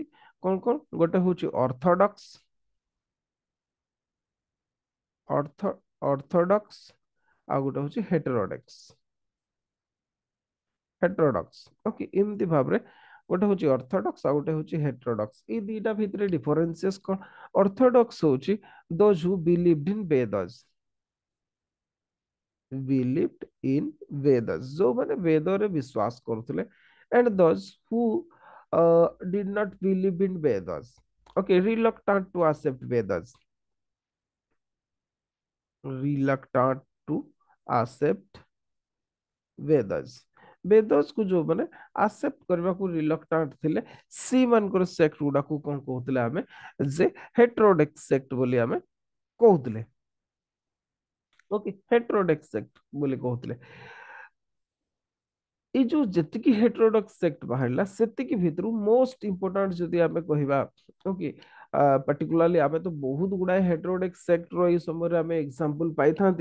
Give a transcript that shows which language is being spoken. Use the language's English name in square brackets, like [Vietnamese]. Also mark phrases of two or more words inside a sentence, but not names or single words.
[Odia] କଣ କଣ ଗୋଟେ ହଉଛି ଅର୍ଥ ଅର୍ଥୋଡକ୍ସ ଆଉ ଗୋଟେ ହଉଛି ହେଟରୋଡକ୍ସ। ଓକେ ଏମିତି ଭାବରେ ଗୋଟେ ହଉଛି ଅର୍ଥୋଡକ୍ସ ଆଉ ଗୋଟେ ହଉଛି ହେଟରୋଡକ୍ସ। ଏଇ ଦିଟା ଭିତରେ ଡିଫରେନ୍ସିଏସ କଣ ଅର୍ଥୋଡକ୍ସ ହଉଛି [English] those who believed in Vedas believed in Vedas [Odia] ଯୋଉମାନେ ବେଦରେ ବିଶ୍ୱାସ କରୁଥିଲେ [English] and those who did not believe in Vedas okay reluctant to accept Vedas reluctant to accept Vedas [Odia] ବେଦସ୍ କୁ ଯୋଉମାନେ ଆକ୍ସେପ୍ଟ କରିବାକୁ ରିଲକ୍ଟାଣ୍ଟ ଥିଲେ ସେଇମାନଙ୍କର ସେକ୍ଟ ଗୁଡାକୁ କଣ କହୁଥିଲେ ଆମେ ଯେ [English] heterodox sect [Odia] ବୋଲି ଆମେ କହୁଥିଲେ। [English] okay heterodox sect [Odia] ବୋଲି କହୁଥିଲେ। ଏଇ ଯୋଉ ଯେତିକି [English] heterodox sect [Odia] ବାହାରିଲା ସେତିକି ଭିତରୁ [English] most important [Odia] ଯଦି ଆମେ କହିବା [English] okay particularly [Odia] ଆମେ ତ ବହୁତ ଗୁଡାଏ [English] heterodox sect [Odia] ଏଇ ସମୟରେ ଆମେ ଏକ୍ସାମ୍ପଲ ପାଇଥାନ୍ତି।